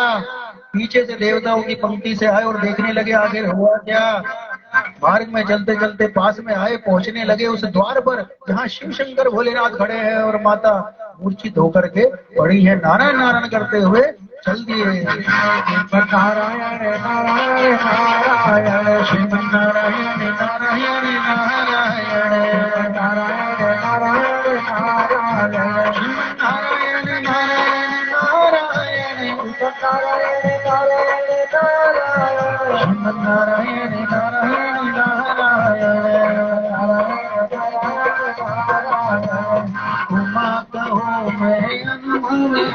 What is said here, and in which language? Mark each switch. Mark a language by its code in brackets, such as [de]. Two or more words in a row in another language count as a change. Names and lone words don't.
[hi] पीछे से देवताओं की पंक्ति से आए और देखने लगे आखिर हुआ क्या। मार्ग में चलते चलते पास में आए, पहुंचने लगे उस द्वार पर जहाँ शिव शंकर भोलेनाथ खड़े हैं और माता मूर्छित होकर के पड़ी है। नारायण नारायण करते हुए चल दिए। नारायण नारायण नारायण शिव नारायण नारायण नारायण नारायण नारायण नारायण शिव नारायण नारायण नारायण नारायण नारायण नारायण नारायण उमा कहो मैं अनुभव